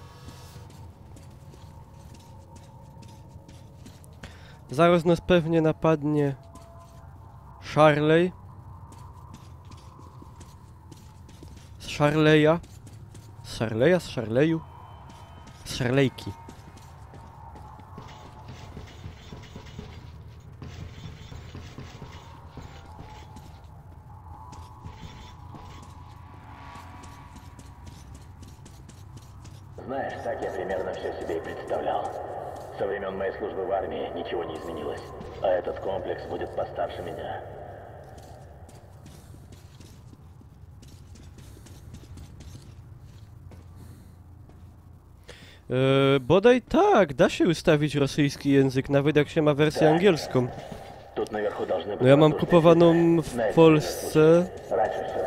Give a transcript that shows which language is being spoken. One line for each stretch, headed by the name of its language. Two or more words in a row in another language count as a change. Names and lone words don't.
Polish: Zaraz nas pewnie napadnie Charley. Z Charleya. Z Charleya? Z Charleyu? Z Charleyki.
Russian: Знаешь, так я примерно все себе и представлял. Со времен моей службы в армии ничего не изменилось. А этот комплекс будет постарше меня.
Polish: Bodaj tak, da się ustawić rosyjski język, nawet jak się ma wersję angielską.
Russian: Тут наверху должны быть
Polish: No ja mam
Russian: воздушные
Polish: kupowaną
Russian: щиты.
Polish: w
Russian: Знаешь,
Polish: Polsce,
Russian: раньше всё